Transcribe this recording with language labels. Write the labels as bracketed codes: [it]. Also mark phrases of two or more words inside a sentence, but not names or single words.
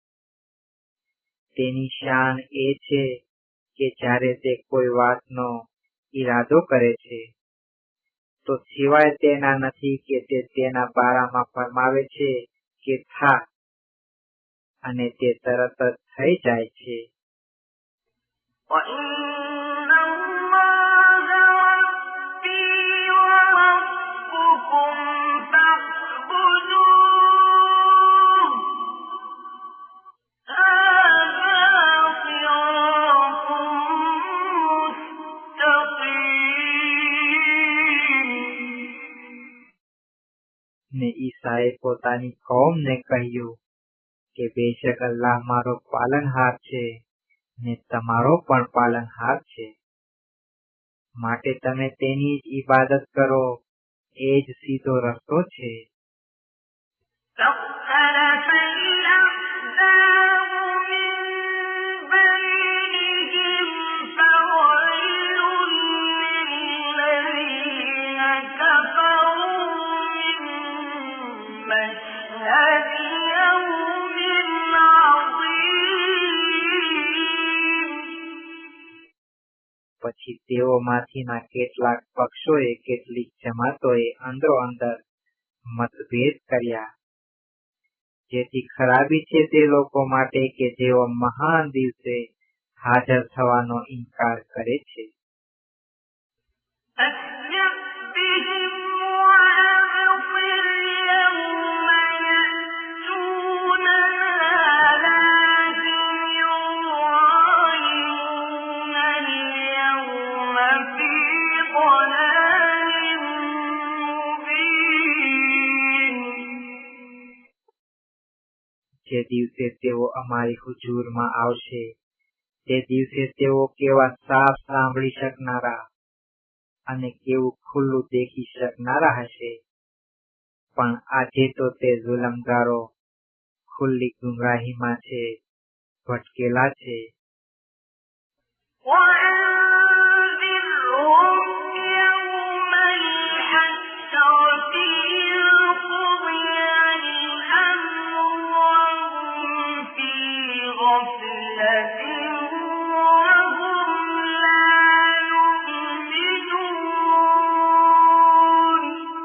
[gu] તેની શાન એ છે કે જ્યારે તે કોઈ વાતનો ઈરાદો કરે છે તો સિવાય તેના નથી કે તે તેના બારામાં ફરમાવે છે કે થા, અને તે તરત જ થઈ જાય છે. [ar] وَإِنَّ اللَّهَ رَبِّي وَرَبُّكُمْ فَاعْبُدُوهُ هَٰذَا صِرَاطٌ مُّسْتَقِيمٌ. [gu] ને ઈસાએ પોતાની કૌમને કહ્યું કે બેશક અલ્લાહ મારો પાલનહાર છે ને તમારો પણ પાલનહાર છે, માટે તમે તેની જ ઈબાદત કરો, એ જ સીધો રસ્તો છે. [ar] فاختلف الأحزاب من بينهم فويل للذين كفروا من مشهد يوم عظيم. [gu] પછી તેઓમાંથીના કેટલાક પક્ષોએ કેટલીક જમાતોએ અંદરો અંદર મતભેદ કર્યા, જેથી ખરાબી છે તે લોકો માટે કે જેઓ મહાન દિવસે હાજર થવાનો ઇનકાર કરે છે. [ar] أسمع بهم وأبصر يوم يأتوننا لكن الظالمون اليوم في ضلال مبين. [gu] જે દિવસે તેઓ અમારી હુજૂરમાં આવશે તે દિવસે તેઓ કેવા સાફ સાંભળી શકનારા અને કેવું ખુલ્લું દેખી શકનારા હશે, પણ આજે તો તે જુલમગારો ખુલ્લી ગુમરાહીમાં છે, ભટકેલા છે. [ar] وأنذرهم يوم الحسرة إذ قضي الأمر وهم في غفلة وهم لا يؤمنون.